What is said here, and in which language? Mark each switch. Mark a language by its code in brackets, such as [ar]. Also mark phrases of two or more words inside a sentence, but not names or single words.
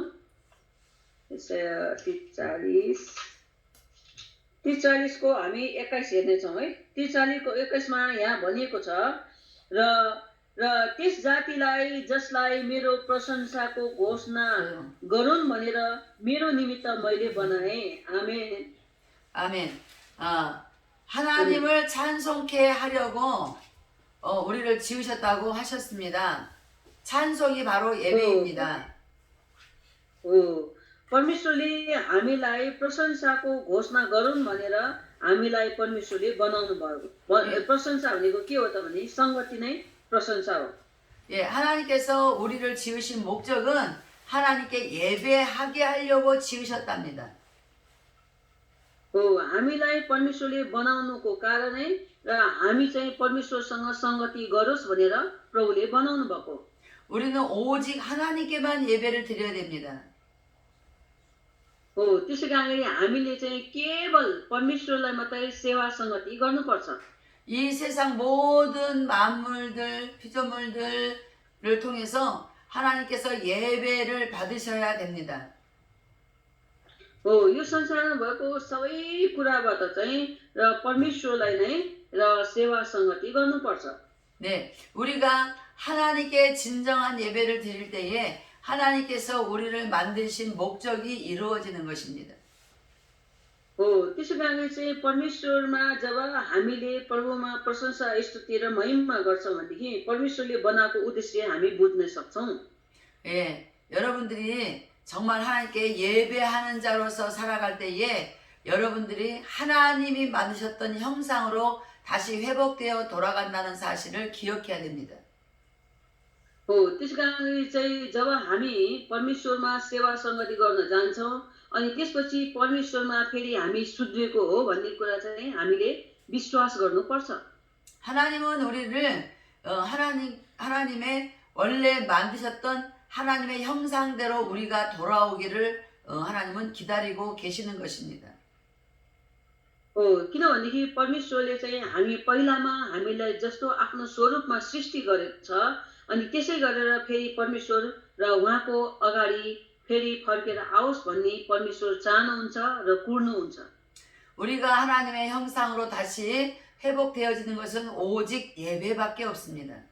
[ne] एसाया 43 को हामी 21 हेर्नेछौँ है। 43 को 21 मा यहाँ भनिएको छ र त्यस जातिलाई जसलाई मेरो प्रशंसाको घोषणा गरून् भनेर मेरो निमित्त मैले बनाएँ। आमेन। [ko] 아멘. 하나님을 찬송케 하려고 우리를 지으셨다고 하셨습니다. 찬송이 바로 예배입니다. [ne] परमेश्वरले हामीलाई प्रशंसाको घोषणा गरून् भनेर हामीलाई परमेश्वरले बनाउनु भयो। प्रशंसा भनेको के हो त भने संगति नै प्रशंसा हो। [ko] 예, 하나님께서 우리를 지으신 목적은 하나님께 예배하게 하려고 지으셨답니다. [ne] हामीलाई परमेश्वरले बनाउनुको कारणै र हामी चाहिँ परमेश्वरसँग संगति गरोस् भनेर प्रभुले बनाउनु भएको। [ko] 우리는 오직 하나님께만 예배를 드려야 됩니다. [ne] त्यसै कारणले हामीले चाहिँ केवल परमेश्वरलाई मात्रै सेवा संगति गर्नुपर्छ। [ko] 이 세상 모든 만물들, 피조물들을 통해서 하나님께서 예배를 받으셔야 됩니다. [ne] यो संसारमा भएको सबै कुराबाट चाहिँ र परमेश्वरलाई नै र सेवा संगति गर्नुपर्छ। [ko] 네, 우리가 하나님께 진정한 예배를 드릴 때에 하나님께서 우리를 만드신 목적이 이루어지는 것입니다. [ne] त्यसो कारणले चाहिँ परमेश्वरमा जब हामीले प्रभुमा प्रशंसा स्तुति र महिमा गर्छौँ भनेदेखि परमेश्वरले बनाएको उद्देश्य हामी बुझ्न सक्छौँ। [ko] 예, 여러분들이 정말 하나님께 예배하는 자로서 살아갈 때에 여러분들이 하나님이 만드셨던 형상으로 다시 회복되어 돌아간다는 사실을 기억해야 됩니다. [ne] त्यसो कारणले चाहिँ जब हामी परमेश्वरमा सेवा संगति गर्न जान्छौँ अनि त्यसपछि परमेश्वरमा फेरि हामी सुध्रिएको हो भन्ने कुरा चाहिँ हामीले विश्वास गर्नुपर्छ। [ko] 하나님은 우리를 하나님의 원래 만드셨던 하나님의 형상대로 우리가 돌아오기를 하나님은 기다리고 계시는 것입니다. [ne] किनभनेदेखि परमेश्वरले चाहिँ हामी पहिलामा हामीलाई जस्तो आफ्नो स्वरूपमा सृष्टि गरेको छ अनि त्यसै गरेर फेरि परमेश्वर र उहाँको अगाडि फेरि फर्केर आओस् भन्ने परमेश्वर चाहनुहुन्छ र कुर्नुहुन्छ। [ko] 우리가 하나님의 형상으로 다시 회복되어지는 것은 오직 예배밖에 없습니다.